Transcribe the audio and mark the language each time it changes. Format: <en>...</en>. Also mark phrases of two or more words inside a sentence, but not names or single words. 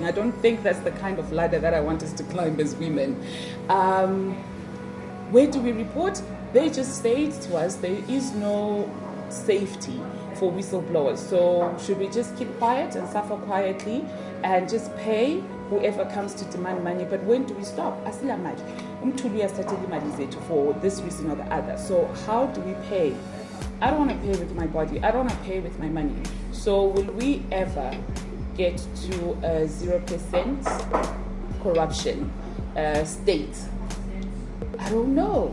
<en>I don't think that's the kind of ladder that I want us to climb as women. Where do we report? They just say to us there is no safety for whistleblowers. So should we just keep quiet and suffer quietly and just pay whoever comes to demand money? But when do we stop?</en> <nd>Asila mali. Umthuli uyasithathela imali zethu</nd> <en>for this reason or the other. So how do we pay? I don't want to pay with my body. I don't want to pay with my money. So will we ever get to a 0% corruption state? I don't know.</en>